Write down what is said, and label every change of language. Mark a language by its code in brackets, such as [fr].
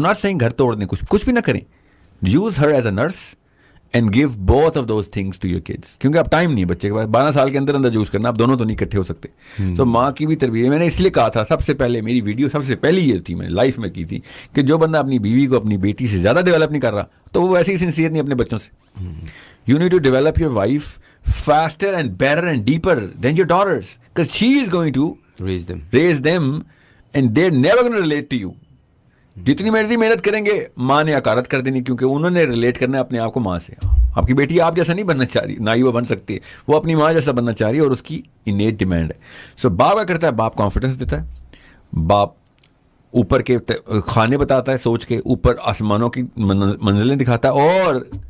[en] I'm not saying [ur] گھر توڑ دیں, کچھ بھی نہ کریں. [en] Use her as a nurse and give both of those things to your kids. [ur] کیونکہ اب ٹائم نہیں ہے بچے کے پاس, 12 سال کے اندر یوز کرنا, اب دونوں تو نہیں اکٹھے ہو سکتے. تو ماں کی بھی تربیت, میں نے اس لیے کہا تھا سب سے پہلے میری ویڈیو سب سے پہلی یہ تھی, میں نے لائف میں کی تھی کہ جو بندہ اپنی بیوی کو اپنی بیٹی سے زیادہ ڈیولپ نہیں کر رہا تو وہ ویسے ہی سنسیئر نہیں اپنے بچوں سے. [en] You need to develop your wife faster and better and deeper than your daughters, because she is going to raise them and they're never going to relate to you. [ur] جتنی مرضی محنت کریں گے ماں نے حقارت کر دینی, کیونکہ انہوں نے ریلیٹ کرنا ہے اپنے آپ کو ماں سے. آپ کی بیٹی آپ جیسا نہیں بننا چاہ رہی, نہ ہی وہ بن سکتی ہے, وہ اپنی ماں جیسا بننا چاہ رہی ہے اور اس کی انیٹ ڈیمانڈ ہے. سو باپ کیا کرتا ہے, باپ کانفیڈنس دیتا ہے, باپ اوپر کے کھانے بتاتا ہے, سوچ کے اوپر آسمانوں کی منزلیں دکھاتا ہے, اور